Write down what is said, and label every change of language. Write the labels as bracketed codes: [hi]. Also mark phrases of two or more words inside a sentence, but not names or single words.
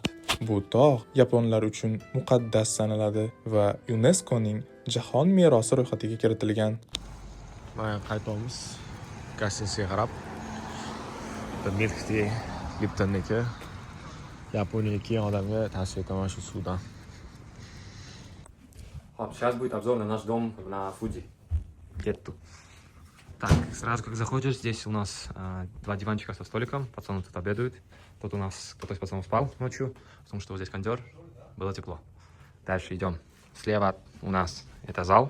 [uz] Bu tog' yaponlar uchun muqaddas sanaladi va UNESCOning jahon merosi ro'yxatiga kiritilgan. Mana qaytamiz. Gostinsiga qarab. Milkti Liptonniki Yaponiyaga kelgan odamga tavsiya etaman shu suvdan. [ru] Сейчас будет обзор на наш дом на Фуджи. [uz] Ketdi. [ru] Так, сразу как заходишь, здесь у нас два диванчика со столиком. Пацаны тут обедают. Тут у нас кто-то из пацанов спал ночью, потому что вот здесь кондер, было тепло. Дальше идем. Слева у нас это зал.